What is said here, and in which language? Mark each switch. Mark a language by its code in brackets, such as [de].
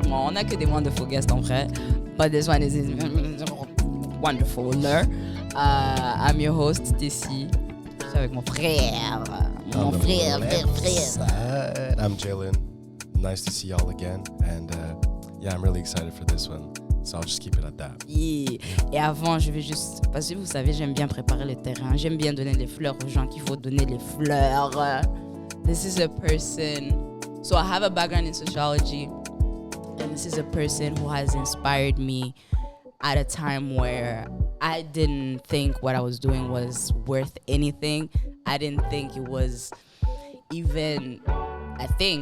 [fr] Bon, on n'a que des wonderful guests en vrai, [en] but this one is wonderful. I'm your host, [fr] Stacy. Je suis avec mon frère. Mon frère. [en] I'm Jalen. Nice to see y'all again. And yeah, I'm really excited for this one. So I'll just keep it at that. [fr] Yeah. Et avant, je vais juste... Parce que vous savez, j'aime bien préparer le terrain. J'aime bien donner les fleurs aux gens qu'il faut donner les fleurs. [en] This is a person... So I have a background in sociology. And this is a person who has inspired me at a time where I didn't think what I was doing was worth anything. I didn't think it was even a thing.